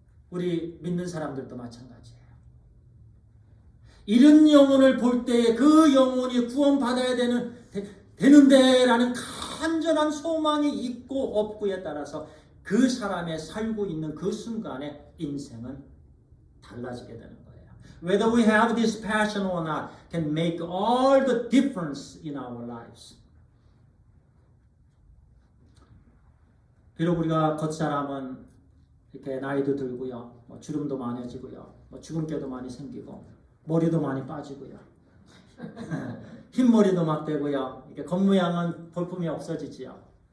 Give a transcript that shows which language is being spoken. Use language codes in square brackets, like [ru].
[ko] 우리 믿는 사람들도 마찬가지예요. 이런 영혼을 볼 때에 그 영혼이 구원받아야 되는데 라는 간절한 소망이 있고 없고에 따라서 그 사람의 살고 있는 그 순간의 인생은 달라지게 되는 거예요. [en] Whether we have this passion or not can make all the difference in our lives. [ko] 비록 우리가 겉사람은 이렇게 나이도 들고요, 주름도 많아지고요, 주근깨도 많이 생기고, 머리도 많이 빠지고요, 흰머리도 막 되고요. 이렇게 겉모양은 볼품이 없어지지요.